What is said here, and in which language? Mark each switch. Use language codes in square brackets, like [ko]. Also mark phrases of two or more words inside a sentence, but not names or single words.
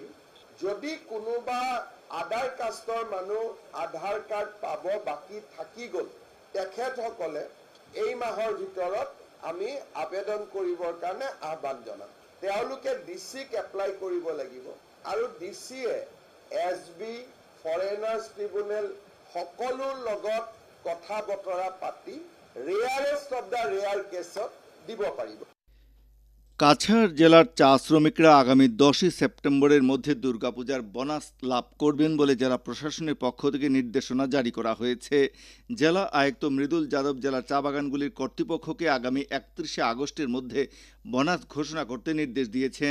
[as] যদি কোনোবা আধাৰ কাষ্টৰ মানুহ আধাৰ কাৰ্ড পাব বাকী থাকি গ'ল, তেখেতসকলে এই মাহৰ ভিতৰত আমি আবেদন কৰিবৰ কাৰণে আহ্বান জনাম। তেওঁলোকে ডিচিক এপ্লাই কৰিব লাগিব আৰু ডিচিয়ে এছবি, ফৰেনাৰ্ছ ট্ৰিব্যুনেল সকলোৰ লগত কথা বতৰা পাতি ৰেয়াৰেষ্ট অফ দ্য ৰেয়াৰ কেছত দিব পাৰিব। [bn] কাছাড় জেলার চা শ্রমিকরা আগামী 10 সেপ্টেম্বরের মধ্যে দুর্গাপূজার বোনাস লাভ করবেন বলে জেলা প্রশাসনের পক্ষ থেকে নির্দেশনা জারি করা হয়েছে। জেলা আয়ুক্ত মৃদুল যাদব জেলার চা বাগানগুলির কর্তৃপক্ষকে আগামী 31শে আগস্টের মধ্যে বোনাস ঘোষণা করতে নির্দেশ দিয়েছেন।